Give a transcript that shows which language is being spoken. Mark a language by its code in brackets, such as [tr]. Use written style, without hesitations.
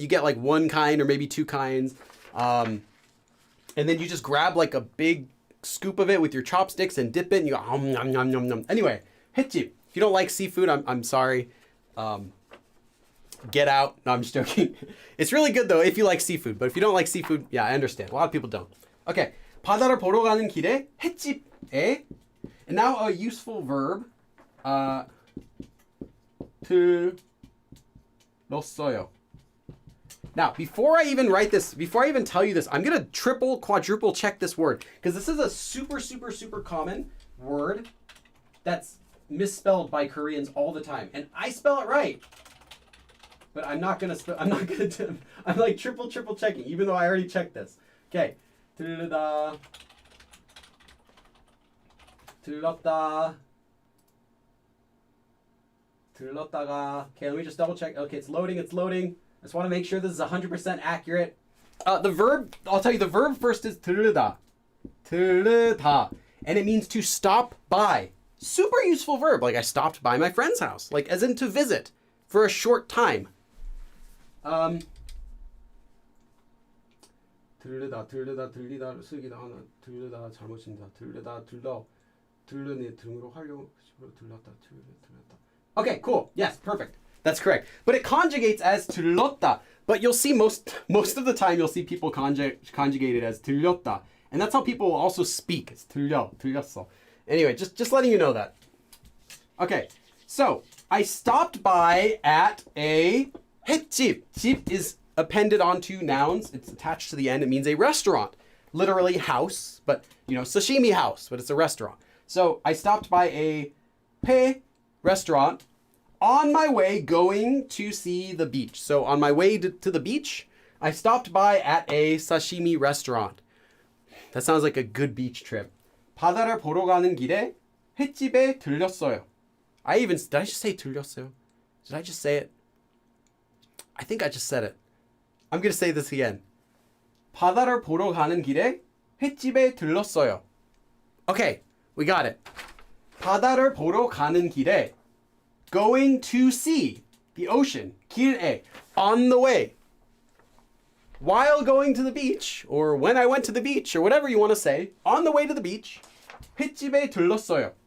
[en] You get like one kind or maybe two kinds. And then you just grab like a big scoop of it with your chopsticks and dip it and you go, nom, nom, nom, nom. Anyway, 횟집. If you don't like seafood, I'm sorry. Get out. No, I'm just joking. It's really good though if you like seafood. But if you don't like seafood, yeah, I understand. A lot of people don't. Okay. [ko] 바다를 보러 가는 길에 횟집에. [en] And now a useful verb. [ko] 들렀어요. [en] Now, before I even write this, before I even tell you this, I'm going to triple, quadruple check this word. Because this is a super, super, super common word that's misspelled by Koreans all the time. And I spell it right. But I'm not going to, I'm like triple checking, even though I already checked this. [ko] Okay. 들르다. 들렀다. [en] 들렀다가. Okay, let me just double check. Okay, it's loading. I just want to make sure this is 100% accurate. The verb, I'll tell you, the verb first is 들르다. 들르다. And it means to stop by. Super useful verb. Like I stopped by my friend's house. Like as in to visit for a short time. [ko] 들르다 쓰기다 하나 들르다 잘못인다 들르다 들르니 등으로 활용 들렀다. [en] Okay, cool. Yes, perfect. That's correct. But it conjugates as 들렀다. But you'll see most of the time you'll see people conjugate it as 들렸다. And that's how people will also speak. It's 들렸어. Anyway, just letting you know that. Okay, so I stopped by at a 횟집. 집 is appended onto nouns. It's attached to the end. It means a restaurant. Literally house, but you know, sashimi house, but it's a restaurant. So I stopped by a 회 restaurant on my way going to see the beach. So on my way to the beach, I stopped by at a sashimi restaurant. That sounds like a good beach trip. [ko] 바다를 보러 가는 길에 횟집에 들렸어요. [en] Did I just say 들렸어요? Did I just say it? I think I just said it. I'm going to say this again. [ko] 바다를 보러 가는 길에 횟집에 들렀어요. [en] Okay, we got it. [ko] 바다를 보러 가는 길에, [en] going to see the ocean, 길에, on the way. While going to the beach, or when I went to the beach, or whatever you want to say, on the way to the beach, [ko] 횟집에 들렀어요.